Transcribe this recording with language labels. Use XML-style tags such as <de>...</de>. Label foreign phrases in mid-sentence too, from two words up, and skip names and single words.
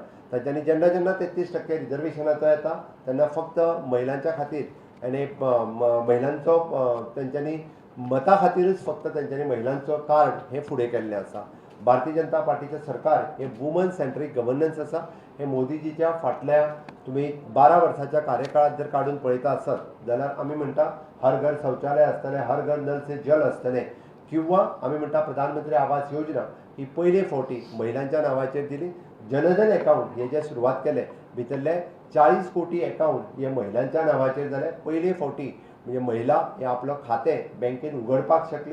<kok>तांच्यांनी जेन्ना जेन्ना 33% रिजर्वेशनाचो येता तेन्ना फक्त महिलांच्या खातीर आनी महिलांचो तेंच्यांनी मता खातीरच फक्त तेंच्यांनी महिलांचो कार्ड हें फुडें केल्लें आसा. भारतीय जनता पार्टीचें सरकार हे</kok> <en>woman centric governance</en> <kok>आसा. हे मोदीजीच्या फाटल्या तुम्ही 12 वर्साच्या कार्यकाळात जर काढून पळयता आसत जाल्यार आमी म्हणटा</kok> <hi>हर घर शौचालय</hi> <kok>आसतलें,</kok> <hi>हर घर नल से जल</hi> <kok>आसतलें, किंवा आमी म्हणटा प्रधानमंत्री आवास योजना ही पयले फावटी महिलांच्या नांवाचेर दिली. जनधन अकाउंट हे जे सुरवात केले भितरले 40 कोटी अकाउंट हे महिलांच्या नांवाचेर जाले. पयले फावटी म्हणजे महिला हे आपलो खातें बँकेन उगडपाक शकली.</kok>